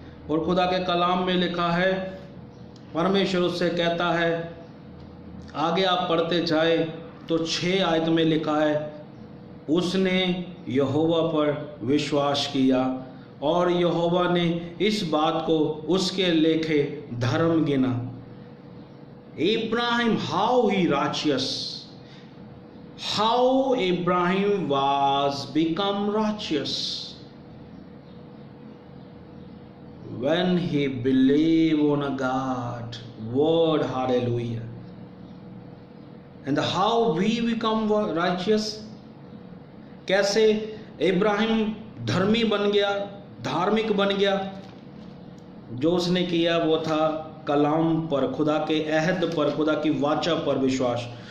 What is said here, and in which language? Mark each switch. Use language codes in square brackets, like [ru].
[hi] और खुदा के कलाम में लिखा है, परमेश्वर उससे कहता है, आगे आप पढ़ते जाए तो 6 आयत में लिखा है, उसने यहोवा पर विश्वास किया और यहोवा ने इस बात को उसके लेखे धर्म गिना। [en] Abraham, how he righteous, how Abraham was become righteous when he believed on a God word. Hallelujah. And how we become righteous, [hi] कैसे इब्राहिम धर्मी बन गया, धार्मिक बन गया? जो उसने किया वो था कलाम पर, खुदा के अहद पर, खुदा की वाचा पर विश्वास।